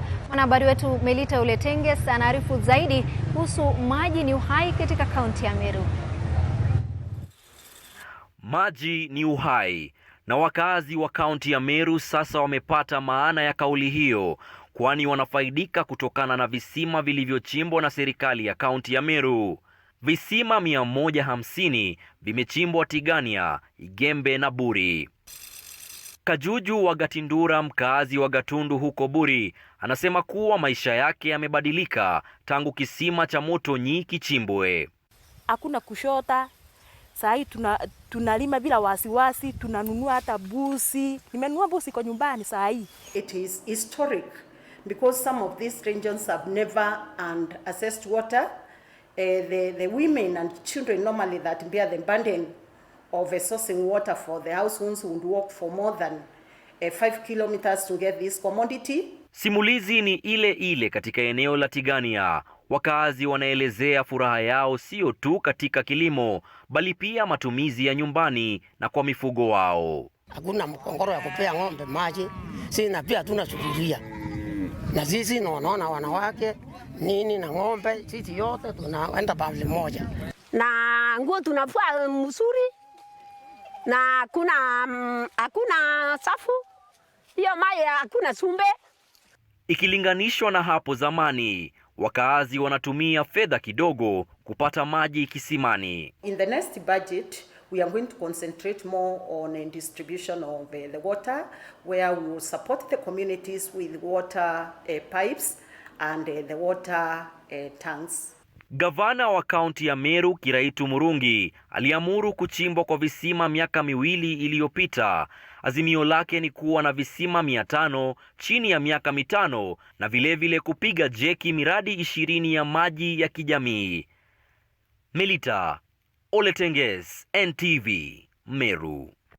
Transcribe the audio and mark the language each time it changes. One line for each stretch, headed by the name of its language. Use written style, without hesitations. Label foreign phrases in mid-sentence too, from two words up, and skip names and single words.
Swahili: Mwanahabari wetu Melita Uletenges anaarifu zaidi kuhusu maji ni uhai katika kaunti ya Meru. Maji ni uhai. Na wakazi wa kaunti ya Meru sasa wamepata maana ya kauli hiyo, kwani wanafaidika kutokana na visima vilivyochimbwa na serikali ya kaunti ya Meru. Visima 150 vimechimbwa Tigania, Igembe na Buri. Kajuju wa Gatindura, mkazi wa Gatundu huko Buri, anasema kuwa maisha yake yamebadilika tangu kisima cha moto Nyi kichimbwe. Hakuna kushota. Sahi tunalima bila wasiwasi, tunanunua hata busi. Nimenunua busi kwa nyumbani sahi.
English: It is historic because some of these regions have never accessed water. The women and children normally that bear the burden of sourcing water for the households would walk for more than 5 kilometers to get this commodity.
Swahili: Simulizi ni ile ile katika eneo la Tigania. Wakazi wanaelezea furaha yao sio tu katika kilimo, bali pia matumizi ya nyumbani na kwa mifugo wao. Hakuna mkongoro ya kupea ng'ombe maji, sisi na pia tuna sufuria. Na sisi naona wanawake nini na ng'ombe, sisi yote tunaenda bali moja. Na nguo tunafua mzuri. Na hakuna safu. Hiyo maji hakuna sumbe. Ikilinganishwa na hapo zamani, wakazi wanatumia fedha kidogo kupata maji kisimani.
English: In the next budget, we are going to concentrate more on distribution of the water, where we will support the communities with water pipes and the water tanks.
Swahili: Gavana wa kaunti ya Meru Kiraitu Murungi aliamuru kuchimbwa kwa visima miaka 2 iliyopita. Azimio lake ni kuwa na visima 500 chini ya miaka 5 na vilevile kupiga jeki miradi 20 ya maji ya kijamii. Melita Oletenges, NTV, Meru.